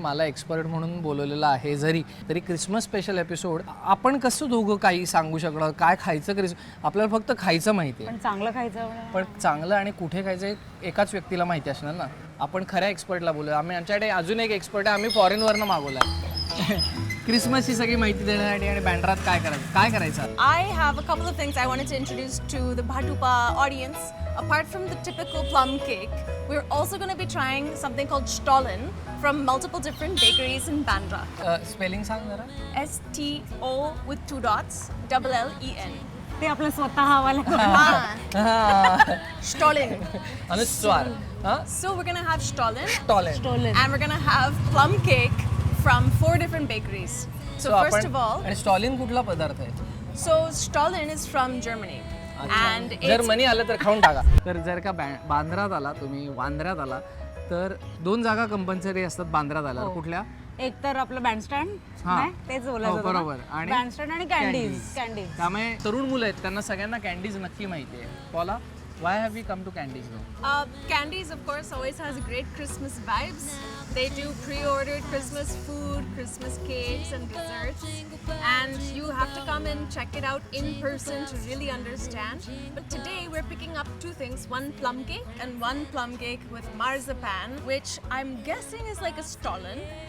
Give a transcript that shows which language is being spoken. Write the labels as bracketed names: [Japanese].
[Marathi] मला एक्सपर्ट म्हणून बोलवलेलं आहे. जरी तरी क्रिसमस स्पेशल एपिसोड आपण कसं दोघं काही सांगू शकणार, काय खायचं आपल्याला फक्त खायचं माहिती आहे. पण चांगलं खायचं, पण चांगलं आणि कुठे खायचं एकाच व्यक्तीला माहिती असणार ना. आपण खऱ्या एक्सपर्टला बोलूया. आमच्याकडे अजून एक एक्सपर्ट आहे, आम्ही फॉरेनवरनं मागवला क्रिसमसची सगळी माहिती देण्यासाठी आणि बँड्रात काय करायचं. [English] I have a couple of things I wanted to introduce to the Bhatupa audience. Apart from the typical plum cake, we're also going to be trying something called Stollen from multiple different bakeries in Bandra. [Marathi] Spelling सांग जरा. [English] STO with 2 dots, LLEN. [Marathi] ते आपलं स्वतः हवाला. [English] Stollen. [Marathi] अनुस्वार. [English] So we're going to have Stollen. Stollen. And we're going to have plum cake from 4 different bakeries. So first of all, [Marathi] आणि Stalin कुठला पदार्थ आहे? [English] so Stollen is from Germany. And [Marathi] जर [English] it's [Marathi] मनी आलं तर खाऊन टाका. तर जर का बांद्रात आला तुम्ही, वांद्र्यात आला तर 2 जागा कंपल्सरी असतात बांद्र्यात आला. कुठल्या? एक तर आपलं बँडस्टँड, तेच बोलायचं बरोबर. आणि बँडस्टँड आणि कॅन्डीज. त्यामुळे तरुण मुलं आहेत त्यांना सगळ्यांना कॅन्डीज नक्की माहिती आहे. [English] Paula, why have we come to candies now? Candies, of course, always has great Christmas vibes. They do pre-ordered Christmas food, Christmas cakes and desserts. And you have to come and check it out in person to really understand. But today we're picking up 2 things. One plum cake and one plum cake with marzipan, which I'm guessing is like a Stollen.